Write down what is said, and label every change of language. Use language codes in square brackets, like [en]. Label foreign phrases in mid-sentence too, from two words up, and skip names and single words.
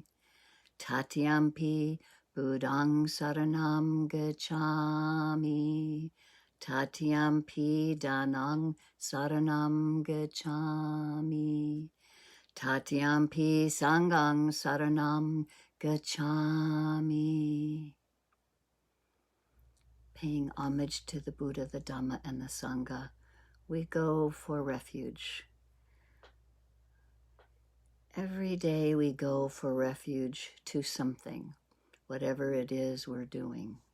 [pi] Tatiyampi buddhang saranam gacchami. Tatiyampi dhanang saranam gacchami. Tatiyampi sanghang saranam gacchami. [en] Paying homage to the Buddha, the Dhamma, and the Sangha, we go for refuge. Every day we go for refuge to something, whatever it is we're doing.